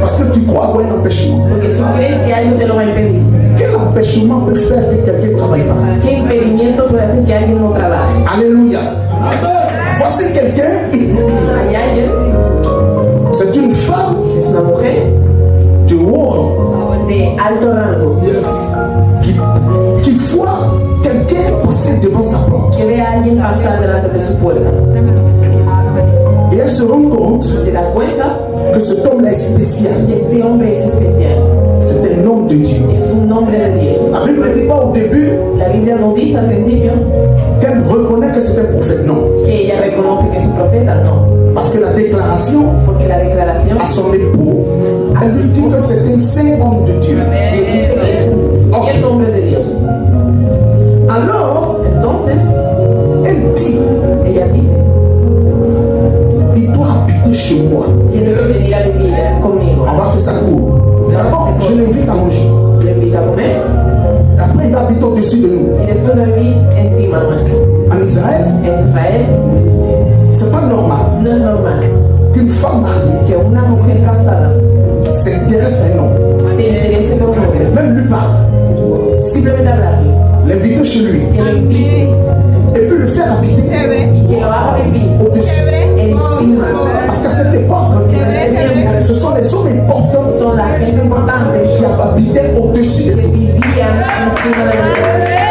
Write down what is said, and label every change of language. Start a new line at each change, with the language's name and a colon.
French: Parce que tu crois avoir un empêchement.
Spanish: Porque si crees que alguien te lo va a impedir.
French: Quel empêchement peut faire que quelqu'un ne travaille pas?
Spanish: ¿Qué impedimento puede hacer que alguien no trabaje?
French: Alléluia. Voici quelqu'un,
Spanish: Hay alguien,
French: c'est une femme
Spanish: es una mujer
French: de haut rang
Spanish: de alto rango
French: qui voit quelqu'un passer devant sa porte.
Spanish: que ve a alguien pasar delante de su puerta.
French: Et elle se rend compte
Spanish: Se da cuenta
French: que cet homme-là est spécial.
Spanish: que este hombre es especial.
French: C'est un homme de Dieu.
Spanish: Es un hombre de Dios.
French: La Bible ne dit pas au début
Spanish: La Biblia nos dice al principio
French: qu'elle reconnaît que c'est un prophète. Non.
Spanish: que ella reconoce que es un profeta, no.
French: Parce que la déclaration
Spanish: Porque la declaración
French: à son époux, elle lui dit que c'est un saint homme de Dieu.
Spanish: le dice que es un cierto hombre de Dios.
French: Alors,
Spanish: Entonces,
French: elle dit,
Spanish: ella dice,
French: il doit habiter chez moi.
Spanish: tiene que venir a vivir conmigo.
French: On va faire ça court. D'accord? Je l'invite à manger.
Spanish: Le invito a comer
French: Après, il va habiter au-dessus de nous.
Spanish: y después va a vivir encima nuestro.
French: En Israël,
Spanish: En Israel
French: c'est pas normal
Spanish: no es normal
French: qu'une femme mariée
Spanish: que una mujer casada
French: s'intéresse à un homme.
Spanish: se interese por un hombre.
French: Même lui parle.
Spanish: Simplemente hablarle,
French: L'inviter chez lui.
Spanish: que lo invite
French: Et puis le faire habiter
Spanish: y que lo haga vivir
French: au-dessus.
Spanish: encima.
French: Parce qu'à cette époque,
Spanish: Porque en ese tiempo
French: ce sont les hommes importants
Spanish: son la gente importante
French: qui habitaient au-dessus des
Spanish: que
French: autres.
Spanish: vivían encima de los demás.